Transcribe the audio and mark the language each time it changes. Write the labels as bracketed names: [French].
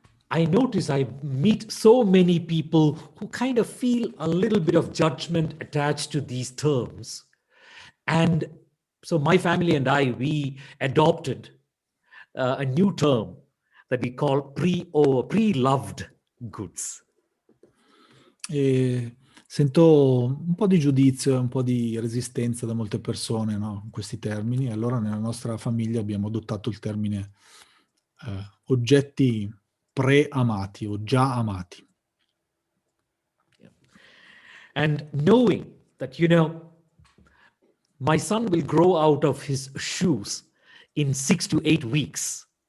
[English] I notice I meet so many people who kind of feel a little bit of judgment attached to these terms. And so my family and I, we adopted a new term that we call pre-loved goods. [Italian] E sento un po' di giudizio e un po' di resistenza da molte persone, no, in questi termini. Allora nella nostra famiglia abbiamo adottato il termine oggetti pre-amati o già amati. [English] And knowing that, my son will grow out of his shoes in 6 to 8 weeks.